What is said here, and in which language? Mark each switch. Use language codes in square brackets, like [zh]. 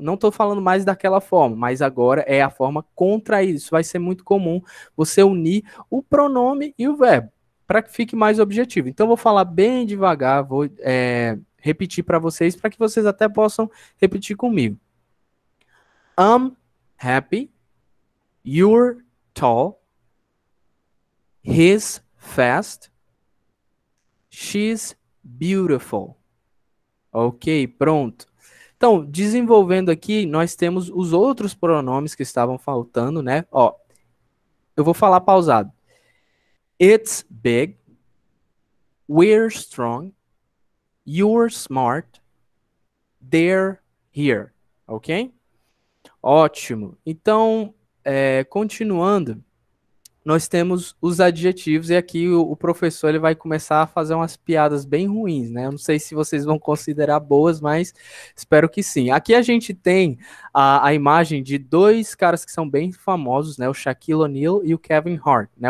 [pt] Não estou falando mais daquela forma, mas agora é a forma contraída. Isso vai ser muito comum, você unir o pronome e o verbo, para que fique mais objetivo. Então eu vou falar bem devagar, vou repetir para vocês, para que vocês até possam repetir comigo. [en] I'm happy, you're tall, he's fast, she's beautiful. [pt] Ok, pronto. Então, desenvolvendo aqui, nós temos os outros pronomes que estavam faltando, né? Ó, eu vou falar pausado. [en] It's big, we're strong, you're smart, they're here. [pt] Ok? Ótimo. Então, continuando, nós temos os adjetivos, e aqui o professor ele vai começar a fazer umas piadas bem ruins, né? Eu não sei se vocês vão considerar boas, mas espero que sim. Aqui a gente tem a imagem de dois caras que são bem famosos, né? O Shaquille O'Neal e o Kevin Hart, né?